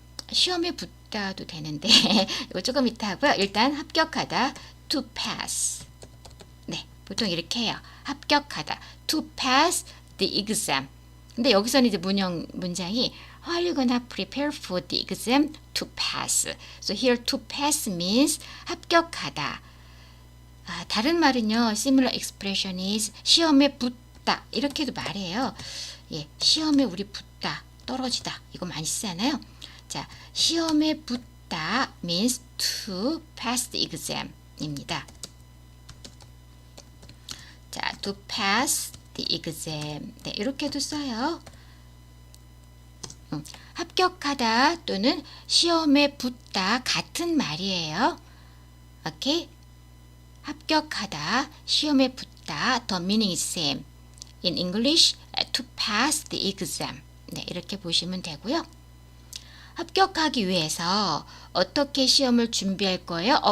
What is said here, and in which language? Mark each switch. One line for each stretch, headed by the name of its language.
Korean: 시험에 붙다도 되는데 이거 조금 이따 하고요. 일단 합격하다 to pass. 네, 보통 이렇게 해요.
English: 합격하다 to pass the exam.
Korean: 근데 여기서는 이제 문장이
English: How are you gonna prepare for the exam to pass? So here to pass means 합격하다.
Korean: 다른 말은요.
English: Similar expression is 시험에 붙다.
Korean: 이렇게도 말해요. 예, 시험에 우리 붙다, 떨어지다. 이거 많이 쓰잖아요.
English: 자, 시험에 붙다 means to pass the exam입니다.
Korean: 자,
English: to pass the exam.
Korean: 네, 이렇게도 써요. 합격하다 또는 시험에 붙다 같은 말이에요. 오케이?
English: 합격하다, 시험에 붙다, the meaning is same. In English, to pass the exam.
Korean: 네, 이렇게 보시면 되고요. 합격하기 위해서 어떻게 시험을 준비할 거예요?